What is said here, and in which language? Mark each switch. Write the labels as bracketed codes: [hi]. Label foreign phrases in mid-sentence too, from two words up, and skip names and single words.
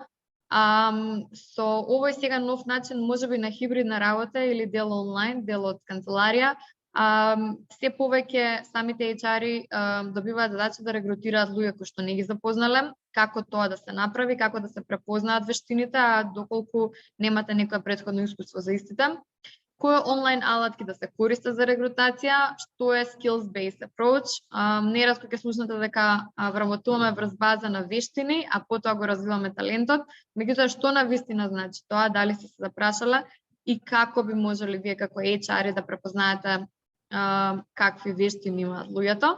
[mk] Со овој сега нов начин, можеби на хибридна работа или дел онлайн, дел од канцеларија, се повеќе самите HR-и добиваат задача да регрутираат луѓе кои што не ги запознале, како тоа да се направи, како да се препознаат вештините, а доколку немате некоја претходно искуство за истите. Кои онлайн алатки да се користат за регрутација, што е [en] skills-based approach. [mk] Неретко ќе слушнете дека вработуваме врз база на вештини, а потоа го развиваме талентот. Меѓутоа, што на вистина значи тоа, дали сте се запрашале и како би можеле вие како HR да препознаете какви вештини имаат луѓето.